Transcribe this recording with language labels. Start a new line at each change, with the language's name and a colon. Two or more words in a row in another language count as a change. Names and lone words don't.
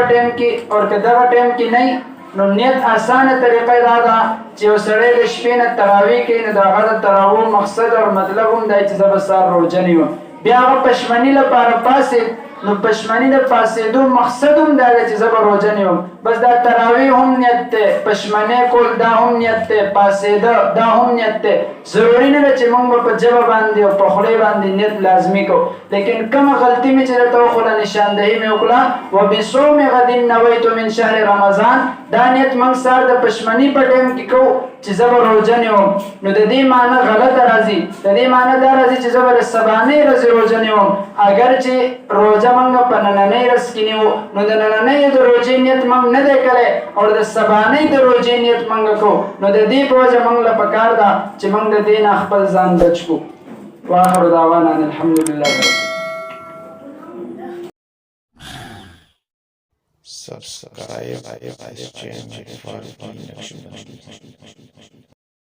Pashto: ټایم کې او که دغه ټایم کې نه نو نیت اسانه طریقه دا ده چې یو سړی د شپې نه تراویح کوي نو د هغه د تراویح مقصد او مطلب هم دی چې زه به سهار روژه نیوم، بیا هغه پشمني لپاره پاسېد نو پشمنی د پاسېدو مقصد هم دا دی چې زه به روژه نیوم، بس دا تراویح هم نیت دی، پشمنی کول دا هم نیت دی، پاسېده دا هم نیت دی. ضروري نه ده چې موږ به په ژبه باندې او په خولې باندې نیت لازمي کوو، لیکن کومه غلطي مې چې درته وښوده نشاندهي مې وکړه
Arabic: و بصوم غد نویت من شهر رمضان،
Pashto: دا نیت موږ سهار د پشمني په ټایم کې کوو چې زه به روژه نیوم، نو د دې معنی غلطه راځي. د دې معنی دا راځي چې زه به د سبانۍ ورځې روژه نیوم، اگر چې روژه موږ په نننۍ ورځ کې نیو نو د نننۍ د روژې نیت موږ نه دی کړی او د سبانۍ د روژې نیت موږ کوو، نو د دې په وجه موږ له پکار ده چې موږ د دې نه خپل ځان بچ کړو.
Arabic: واخر دعوانا ان الحمد لله.
English: Subscribe this channel for more.